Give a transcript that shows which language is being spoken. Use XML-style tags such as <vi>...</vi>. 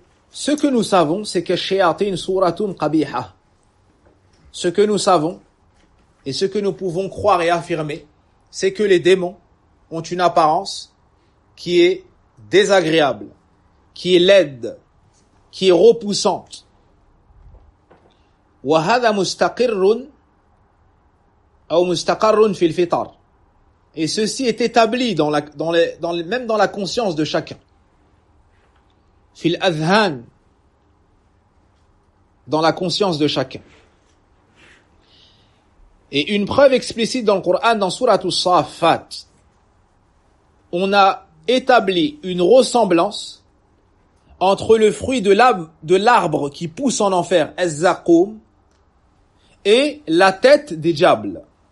<fr>Ce que nous savons, c'est que</fr> <ar>shayatin suratun qabiha.</ar> <fr>Ce que nous savons, et ce que nous pouvons croire et affirmer, c'est que les démons ont une apparence qui est désagréable, qui est laide, qui est repoussante.</fr> <ar>وهذا مستقر أو مستقر في الفطر.</ar> <fr>Et ceci est établi même dans la conscience de chacun.</fr> <ar>في الأذهان.</ar> <fr>Dans la conscience de chacun. Et une preuve explicite dans le Coran, dans Sourate As-Saffat, on a établi une ressemblance entre le fruit de l'arbre qui pousse en enfer, Az-Zaqoum, et la tête des diables.</fr>